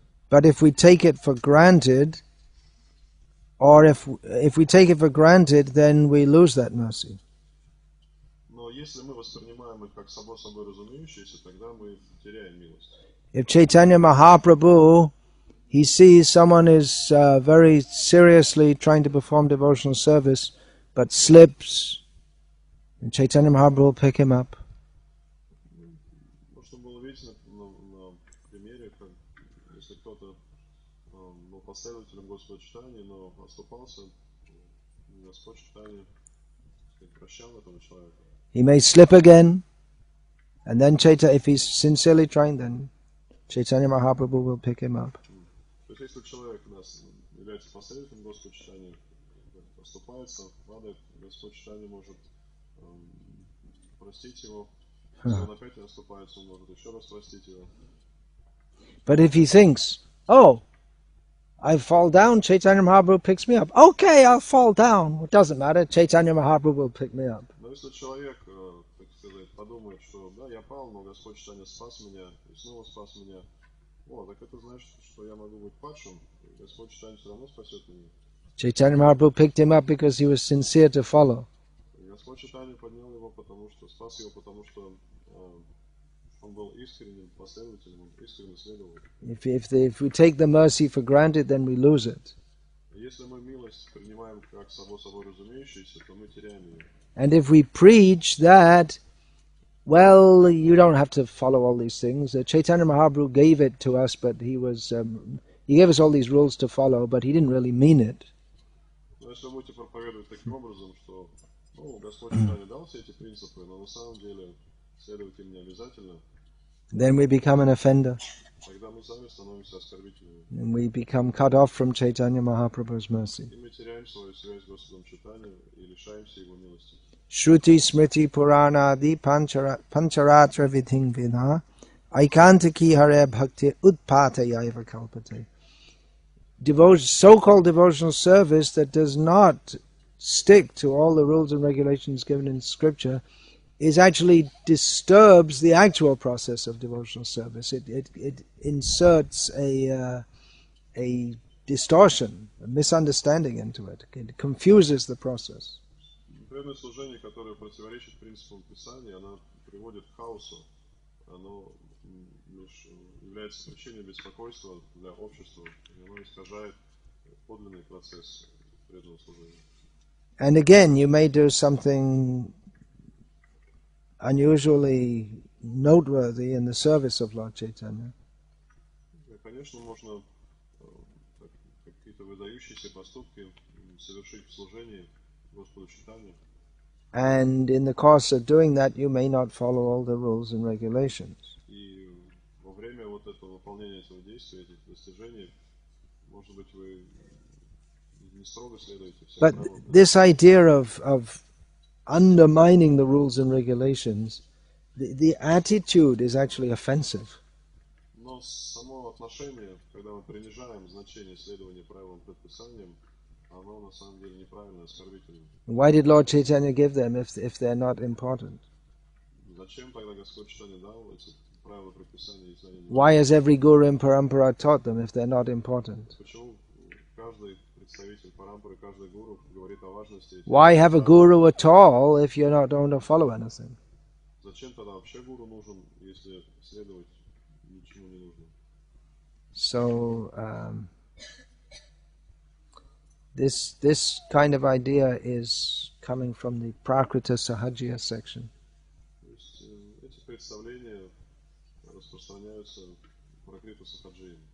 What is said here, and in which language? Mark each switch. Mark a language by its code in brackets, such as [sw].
[en] But if we take it for granted, Or if we take it for granted, then we lose that mercy. [ru] Но если мы воспринимаем их как само собой разумеющиеся, тогда мы теряем милость. [en] If Chaitanya Mahaprabhu, he sees someone is very seriously trying to perform devotional service, but slips, and Chaitanya Mahaprabhu will pick him up. [ru] Можно было видеть на примере, как если кто-то был последователем Господа читания, но оступался, Господь читания прощал этого человека. [en] He may slip again, and then if he's sincerely trying, then Chaitanya Mahaprabhu will pick him up. [ru] То есть, если человек является последователем Господа читания, оступается, падает, Господь читания может простить его. Если он опять оступается, он может еще раз простить его. [en] But if he thinks, oh, I fall down, Chaitanya Mahaprabhu picks me up. Okay, I'll fall down. It doesn't matter. Chaitanya Mahaprabhu will pick me up. [ru] Но если человек, так сказать, подумает, что да, я пал, но Господь читания спас меня и снова спас меня, так это значит, что я могу быть падшим, и Господь читания все равно спасет меня. [en] Chaitanya Mahaprabhu picked him up because he was sincere to follow. [ru] И Господь читания поднял его, потому что спас его, потому что он был искренним последователем, он искренне следовал. [en] If we take the mercy for granted, then we lose it. [ru] Если мы милость принимаем как само собой разумеющееся, то мы теряем ее. [en] And if we preach that, well, you don't have to follow all these things. Chaitanya Mahaprabhu gave it to us, but he gave us all these rules to follow, but he didn't really mean it. [ru] Но если вы будете проповедовать таким образом, что Господь читания дал все эти принципы, но на самом деле следовать им не обязательно, [en] then we become an offender. [ru] Тогда мы сами становимся оскорбителями. [en] And we become cut off from Chaitanya Mahaprabhu's mercy. [ru] И мы теряем свою связь с Господом читания и лишаемся Его милости. [sa] Shruti Smriti Purana Adi Pancharatra Vidhin Vidha Aikantaki Hare Bhakti Utpatayaiva Kalpate. [en] So-called devotional service that does not stick to all the rules and regulations given in scripture actually disturbs the actual process of devotional service. It inserts a distortion, a misunderstanding into it. It confuses the process. [ru] Преданное служение, которое противоречит принципам Писания, оно приводит к хаосу. Оно лишь является причиной беспокойства для общества. И оно искажает подлинный процесс преданного служения. [en] And again, you may do something unusually noteworthy in the service of Lord Chaitanya. [ru] Конечно, можно какие-то выдающиеся поступки совершить в служении Господу читания. [en] And in the course of doing that, you may not follow all the rules and regulations. [ru] И во время этого выполнения этого действия, этих достижений, может быть, вы не строго следуете всем [en] But [ru] правилам. [en] this idea of undermining the rules and regulations, the attitude is actually offensive. [ru] Но само отношение, когда мы принижаем значение следования правилам предписаниям, оно на самом деле неправильно, оскорбительно. [en] Why did Lord Chaitanya give them if they're not important? [ru] Зачем тогда Господь читания дал эти правила предписания, если они не... [en] Why has every guru in Parampara taught them if they're not important? [ru] Почему каждый представитель Парампары, каждый гуру говорит о важности этих [en] Why have a [ru] правил? [en] guru at all if you don't follow anything? [ru] Зачем тогда вообще гуру нужен, если следовать ничему не нужно? [en] So this kind of idea is coming from the Prakrita Sahajya section. [ru] То есть эти представления распространяются в Пракриту Сахаджи.